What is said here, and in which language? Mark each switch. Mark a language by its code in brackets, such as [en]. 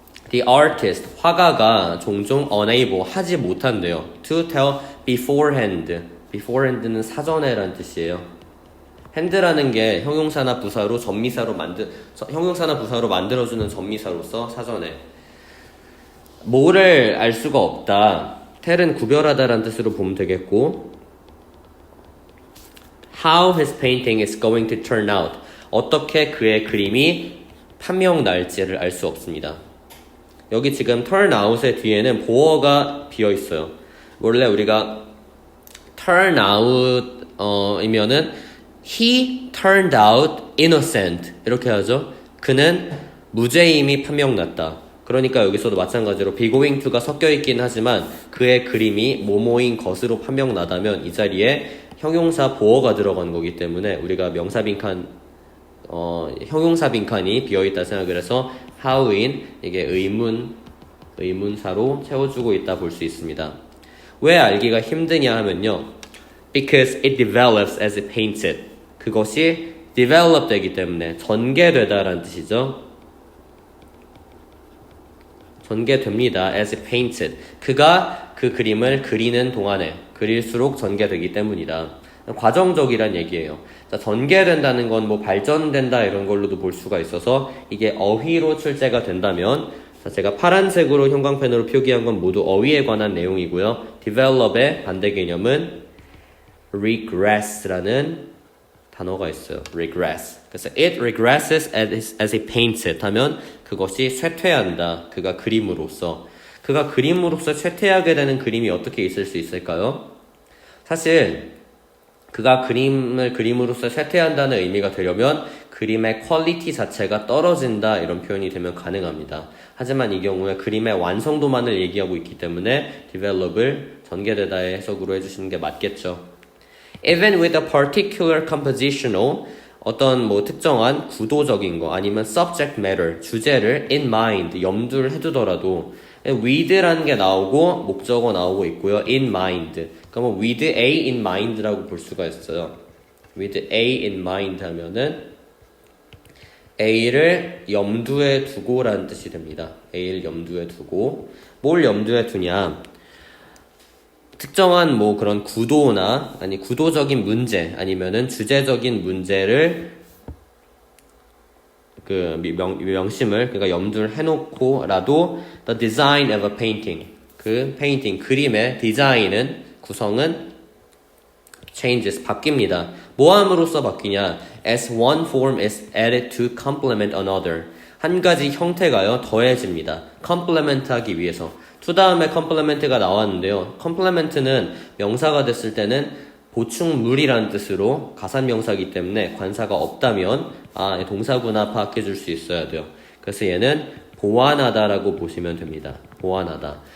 [en] The artist, [ko] 화가가 종종 unable, 하지 못한대요. [en] To tell beforehand. beforehand는 [ko] 사전에라는 뜻이에요. 핸드라는 게 형용사나 부사로 형용사나 부사로 만들어주는 전미사로서 사전에 뭐를 알 수가 없다. [en] tell은 [ko] 구별하다라는 뜻으로 보면 되겠고 [en] how his painting is going to turn out. [ko] 어떻게 그의 그림이 판명 날지를 알 수 없습니다. 여기 지금 turn out의 뒤에는 보어가 비어 있어요. 원래 우리가 turn out 이면은 [en] He turned out innocent [ko] 이렇게 하죠. 그는 무죄임이 판명났다. 그러니까 여기서도 마찬가지로 be going to가 섞여 있긴 하지만 그의 그림이 뭐뭐인 것으로 판명나다면 이 자리에 형용사 보어가 들어간 거기 때문에 우리가 명사 빈칸 형용사 빈칸이 비어있다 생각을 해서 how인 이게 의문사로 채워주고 있다 볼 수 있습니다. 왜 알기가 힘드냐 하면요. [en] Because it develops as it paints it. [ko] 그것이 develop 되기 때문에 전개되다라는 뜻이죠. 전개됩니다. [en] as it paints it. [ko] 그가 그 그림을 그리는 동안에 그릴수록 전개되기 때문이다. 과정적이란 얘기예요. 자, 전개된다는 건 뭐 발전된다 이런 걸로도 볼 수가 있어서 이게 어휘로 출제가 된다면 자, 제가 파란색으로 형광펜으로 표기한 건 모두 어휘에 관한 내용이고요. develop의 반대 개념은 regress라는 단어가 있어요. [en] regress. 그래서 it regresses as it paints it [ko] 하면 그것이 쇠퇴한다. 그가 그림으로써 쇠퇴하게 되는 그림이 어떻게 있을 수 있을까요? 사실 그가 그림을 그림으로써 쇠퇴한다는 의미가 되려면 그림의 퀄리티 자체가 떨어진다 이런 표현이 되면 가능합니다. 하지만 이 경우에 그림의 완성도만을 얘기하고 있기 때문에 develop을 전개되다의 해석으로 해주시는 게 맞겠죠. [en] Even with a particular compositional [ko] 어떤 특정한 구도적인 거 아니면 [en] subject matter [ko] 주제를 in mind 염두를 해두더라도 with라는 게 나오고 목적어 나오고 있고요. in mind 그러면 [en] with a in mind [ko] 라고 볼 수가 있어요. with a in mind 하면은 A를 염두에 두고라는 뜻이 됩니다. A를 염두에 두고 뭘 염두에 두냐? 특정한 뭐 그런 구도나 아니 구도적인 문제 아니면은 주제적인 문제를 그 명심을 그러니까 염두를 해놓고라도 [en] the design of a painting [ko] 그 페인팅 그림의 디자인은 구성은 changes 바뀝니다. 뭐함으로써 바뀌냐? [en] As one form is added to complement another [ko] 한 가지 형태가요 더해집니다. complement 하기 위해서 to 다음에 complement가 나왔는데요. complement는 명사가 됐을 때는 보충물이라는 뜻으로 가산명사이기 때문에 관사가 없다면 동사구나 파악해 줄 수 있어야 돼요. 그래서 얘는 보완하다라고 보시면 됩니다. 보완하다.